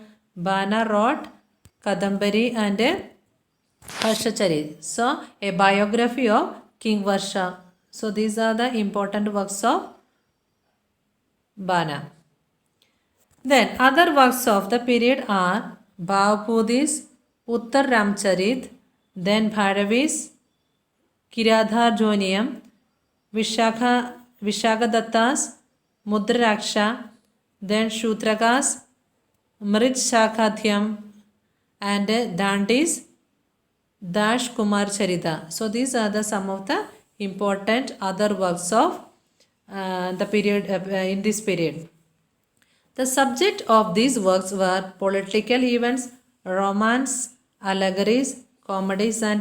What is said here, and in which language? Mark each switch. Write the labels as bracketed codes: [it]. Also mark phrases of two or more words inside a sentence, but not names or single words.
[en] Bana wrote Kadambari and Harsha Charit. So a biography of King Varsha. So these are the important works of Bana. Then other works of the period are Bhavbhudi's Uttar Ramcharit, then Bhairavi's Kiradhar Joniam, Vishakadatta's Mudraraksha, then Shutraka's Mrit Shakadhyam and Dandi's Dash Kumar Charita. So these are the some of the important other works of the period in this period. The subject of these works were political events, romance, allegories, comedies and philosophy.